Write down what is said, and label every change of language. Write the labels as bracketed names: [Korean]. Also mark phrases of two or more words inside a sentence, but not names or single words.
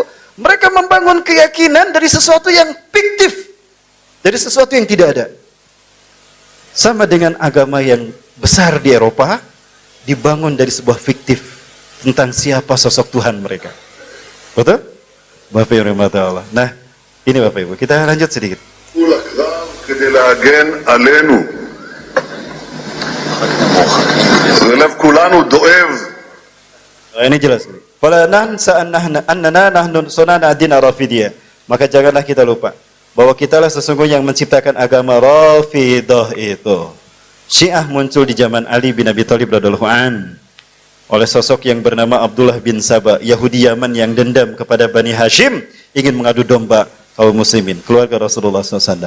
[Indonesian] Mereka membangun keyakinan dari sesuatu yang fiktif, dari sesuatu yang tidak ada. Sama dengan agama yang besar di Eropa, dibangun dari sebuah fiktif tentang siapa sosok Tuhan mereka. Betul? Bapak Ibu rahmati Allah. Nah, ini Bapak Ibu, kita lanjut sedikit. [Hebrew] כדי להגן עלינו. ולב כולנו דואב. [Indonesian] Ini jelas. [Arabic] فلا ننسى أننا نحن صنعنا الدين الرافضية. [Indonesian] Maka janganlah kita lupa bahwa kitalah sesungguhnya yang menciptakan agama Rafidah itu. Syiah muncul di zaman Ali bin Abi Thalib [Arabic] رضي الله عن [Indonesian] oleh sosok yang bernama Abdullah bin Saba, Yahudi Yaman yang dendam kepada Bani Hashim, ingin mengadu domba kaum muslimin, keluarga Rasulullah SAW.